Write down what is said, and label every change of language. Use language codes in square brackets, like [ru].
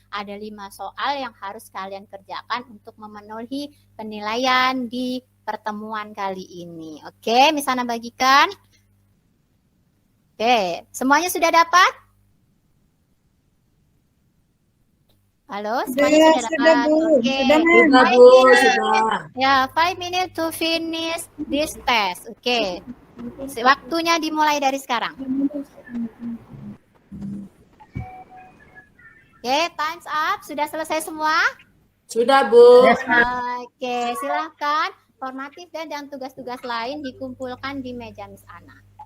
[id] Ada 5 soal yang harus kalian kerjakan untuk memenuhi penilaian di pertemuan kali ini. Oke, misalnya bagikan. Oke, semuanya sudah dapat? Halo, semuanya sudah dapat? Oke, Sudah, Bu, sudah. [en] ya, 5 minutes to finish this test. [id] Oke, waktunya dimulai dari sekarang. Oke, [en] time's up. [id] Sudah selesai semua? Sudah, Bu. Oke, silahkan. Formatif dan tugas-tugas lain dikumpulkan di meja Miss Ana.